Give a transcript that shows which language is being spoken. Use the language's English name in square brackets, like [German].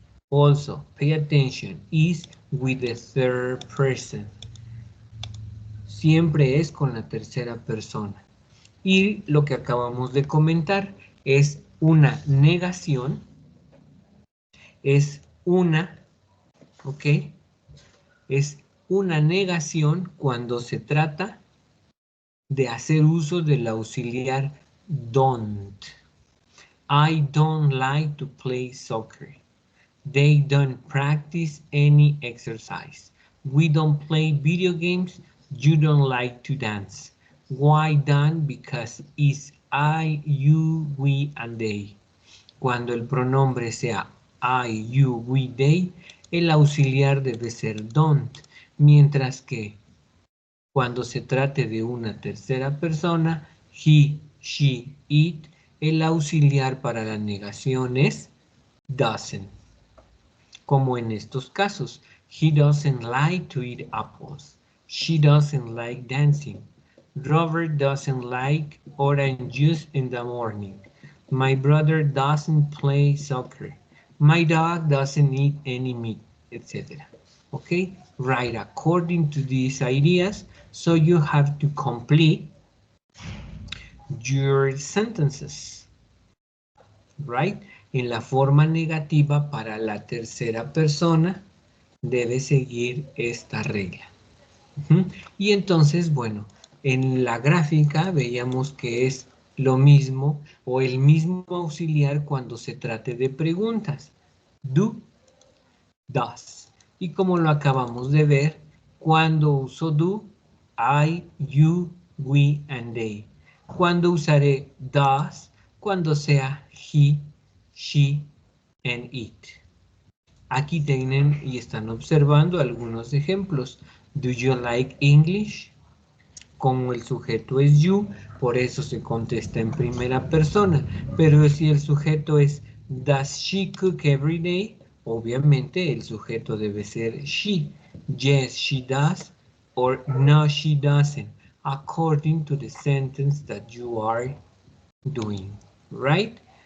[English] Also, pay attention, is with the third person. [Spanish] Siempre es con la tercera persona. Y lo que acabamos de comentar es una negación, es una, ¿ok? Es una negación cuando se trata de hacer uso del auxiliar don't. [English] I don't like to play soccer. They don't practice any exercise. We don't play video games. You don't like to dance. Why don't? Because it's I, you, we, and they. [Spanish] Cuando el pronombre sea [English] I, you, we, they, [Spanish] el auxiliar debe ser don't, mientras que cuando se trate de una tercera persona, [English] he, she, it, [Spanish] el auxiliar para la negación es doesn't. [English] Como en estos casos, he doesn't like to eat apples. She doesn't like dancing. Robert doesn't like orange juice in the morning. My brother doesn't play soccer. My dog doesn't eat any meat, etc. Okay, right according to these ideas, so you have to complete your sentences, right? [Spanish] En la forma negativa para la tercera persona debe seguir esta regla. Y entonces, bueno, en la gráfica veíamos que es lo mismo o el mismo auxiliar cuando se trate de preguntas. Do, does. Y como lo acabamos de ver, cuando uso do, [English] I, you, we, and they. [Spanish] Cuando usaré does, cuando sea [English] he, she, and it. [Spanish] Aquí tienen y están observando algunos ejemplos. [English] Do you like English? [Spanish] Como el sujeto es you, por eso se contesta en primera persona. Pero si el sujeto es [English] does she cook every day? [Spanish] Obviamente el sujeto debe ser she. [English] Yes, she does. Or no, she doesn't. According to the sentence that you are doing. Right?